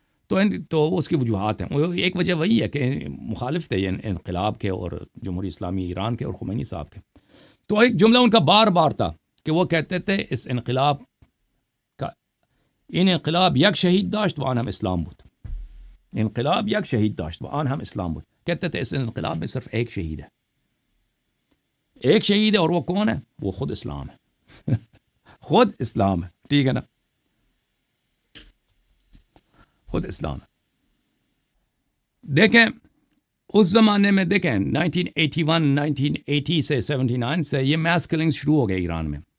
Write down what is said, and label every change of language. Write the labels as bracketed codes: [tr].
[ur] تو اس کی وجوہات ہیں. وہ ایک وجہ وہی ہے کہ مخالف تھے یہ انقلاب کے اور جمہوری اسلامی ایران کے اور خمینی صاحب کے. تو ایک جملہ ان کا بار بار تھا کہ وہ کہتے تھے اس انقلاب کا [fa] انقلاب یک شہید داشت و آن ہم اسلام بود. انقلاب یک شہید داشت و آن ہم اسلام بود. [ur] کہتے تھے اس انقلاب میں صرف ایک شہید ہے، ایک شہید ہے، اور وہ کون ہے؟ وہ خود اسلام ہے. خود اسلام ہے، ٹھیک ہے نا، خود اسلام ہے. دیکھیں اس زمانے میں، دیکھیں 1980 سے 79 سے یہ میس کلنگ شروع ہو گئے ایران میں.